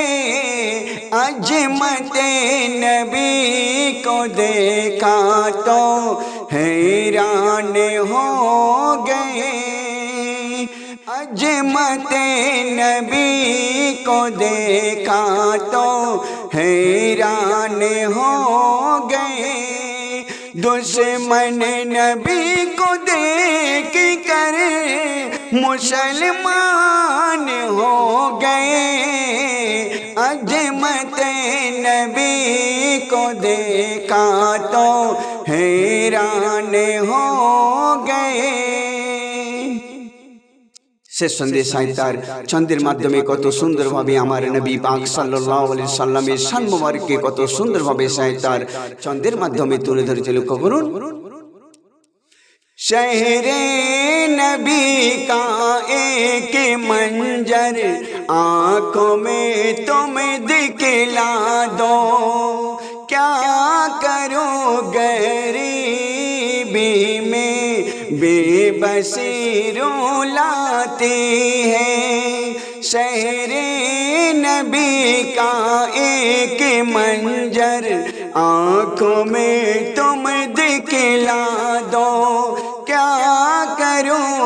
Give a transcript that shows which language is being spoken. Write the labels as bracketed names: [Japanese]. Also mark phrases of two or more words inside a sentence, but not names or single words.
[Urdu] عظمت نبی کو دیکھا تو حیران ہو گئے، عظمت نبی کو دیکھا تو حیران ہو گئے، دشمن نبی کو دیکھ کر مسلمان ہو گئے، عظمت نبی کو دیکھا تو حیران ہو گئے। [Bangla] শেষ সন্দেশায় তার চন্দ্রের মাধ্যমে কত সুন্দরভাবে আমার নবী পাক [Arabic] صلى الله عليه [Bangla] সাল্লামের শান মোবারককে কত সুন্দরভাবে তার চন্দ্রের মাধ্যমে তুলে ধরেছে। লক্ষ্য করুন, [Urdu] شہر نبی کا ایک منظر آنکھوں میں تم دکھلا دو، کیا کرو غریبی میں بے بسی رلاتی ہے، شہر نبی کا ایک منظر آنکھوں میں تم دکھلا دو، کیا کرو